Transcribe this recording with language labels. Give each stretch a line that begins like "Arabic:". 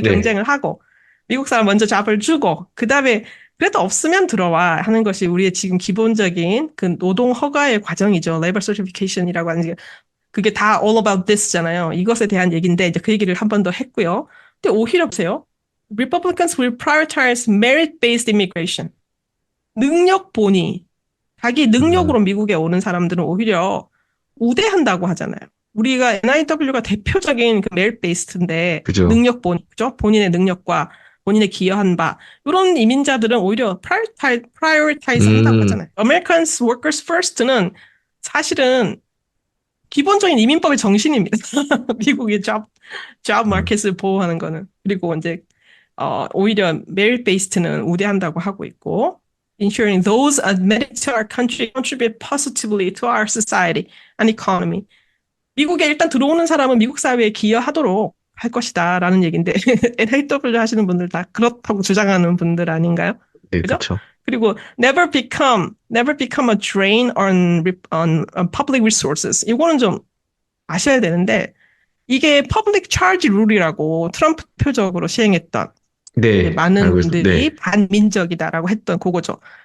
Korean: 네. 경쟁을 하고, 미국 사람 먼저 잡을 주고, 그 다음에 그래도 없으면 들어와 하는 것이 우리의 지금 기본적인 그 노동 허가의 과정이죠. Labor Certification이라고 하는 게 그게 다
English: all about this
Korean: 잖아요. 이것에 대한 얘기인데 이제 그 얘기를 한 번 더 했고요. 근데 오히려 보세요.
English: Republicans will prioritize merit-based immigration.
Korean: 능력 본위. 자기 능력으로 음, 미국에 오는 사람들은 오히려 우대한다고 하잖아요. 우리가 NIW가 대표적인 그 merit-based인데 그죠. 능력 본위, 그죠? 본인의 능력과 본인의 기여한 바 이런 이민자들은 오히려 prioritize 한다고 음, 하잖아요.
English: Americans Workers First
Korean: 는 사실은 기본적인 이민법의 정신입니다. 미국의 job 음, 마켓을 보호하는 거는. 그리고 이제 오히려
English: merit based는
Korean: 우대한다고 하고 있고,
English: ensuring those admitted to our country contribute positively to our society and economy.
Korean: 미국에 일단 들어오는 사람은 미국 사회에 기여하도록 할 것이다라는 얘기인데 NIW 하시는 분들 다 그렇다고 주장하는 분들 아닌가요? 네, 그죠? 그쵸. 그리고
English: never become a drain on public resources.
Korean: 이거는 좀 아셔야 되는데 이게 public charge 룰이라고 트럼프 표적으로 시행했던 네, 많은 알고 있어. 네. 분들이 반민족이다라고 했던 그거죠.